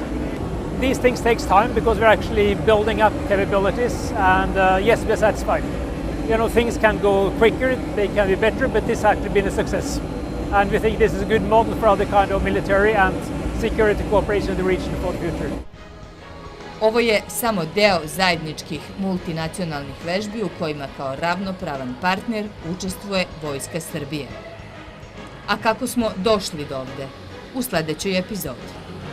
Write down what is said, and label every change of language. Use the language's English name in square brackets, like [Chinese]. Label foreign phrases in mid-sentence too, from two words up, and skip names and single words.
[English] These things takes time because we're actually building up capabilities, and yes, we're satisfied. You know, things can go quicker, they can be better, but this has actually been a success. And we think this is a good model for other kind of military and security cooperation in the region for the future. [Serbian] Ovo je samo deo zajedničkih multinacionalnih vežbi u kojima kao ravnopravan partner učestvuje Vojska Srbije. A kako smo došli do ovde? U sledećoj epizodi.